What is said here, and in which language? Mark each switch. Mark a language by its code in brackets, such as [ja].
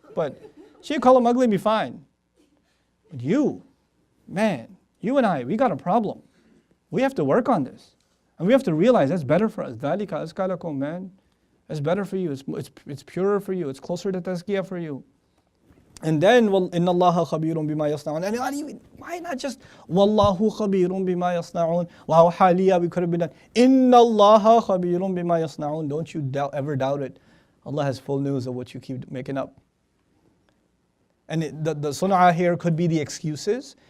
[en] But she'll call him ugly and be fine. But you and I, we got a problem. We have to work on this. And we have to realize that's better for us. [ar] ذَلِكَ أَزْكَى لَكُمْ, [en] man. It's better for you. It's purer for you. It's closer to tazkiyah for you. And then, [ar] إِنَّ اللَّهَ خَبِيرٌ بِمَا يَصْنَعُونَ. [en] And not even, why not just, [ar] وَاللَّهُ خَبِيرٌ بِمَا يَصْنَعُونَ. [en] Wow, حاليا, we could have been done. [ar] إِنَّ اللَّهَ خَبِيرٌ بِمَا يَصْنَعُونَ. [en] Don't you ever doubt it. Allah has full news of what you keep making up. And the sun'ah here could be the excuses.